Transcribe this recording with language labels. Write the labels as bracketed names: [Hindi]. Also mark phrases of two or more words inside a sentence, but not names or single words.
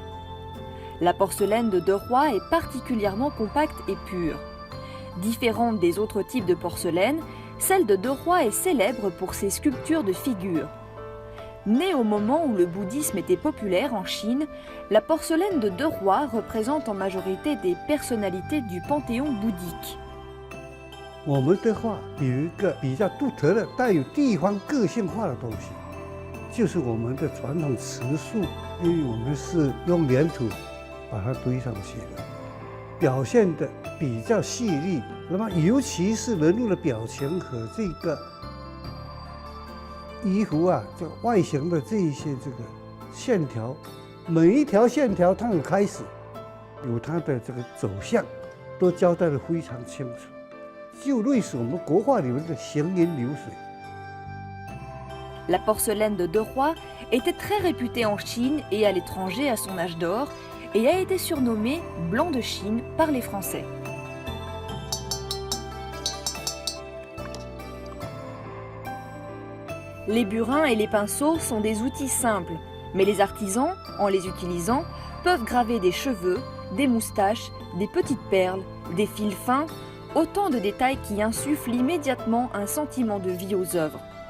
[French] La porcelaine de Te Roi est particulièrement compacte et pure. Différente des autres types de porcelaine, celle de Deroy est célèbre pour ses sculptures de figures. Née au moment où le bouddhisme était populaire en Chine, la porcelaine de Deroy représente en majorité des personnalités du panthéon bouddhique. [Chinese] 我们的话有一个比较独特的、带有地方个性化的东西，就是我们的传统瓷塑，因为我们是用粘土把它堆上去的，表现的比较细腻。那么，尤其是人物的表情和这个衣服啊，这个外形的这一些这个线条，每一条线条它有开始，有它的这个走向，都交代得非常清楚。就类似我们国画里面的行云流水。 [French] La porcelaine de Deroy était très réputée en Chine et à l'étranger à son âge d'or et a été surnommée Blanc de Chine par les Français. Les burins et les pinceaux sont des outils simples, mais les artisans, en les utilisant, peuvent graver des cheveux, des moustaches, des petites perles, des fils fins, autant de détails qui insufflent immédiatement un sentiment de vie aux œuvres.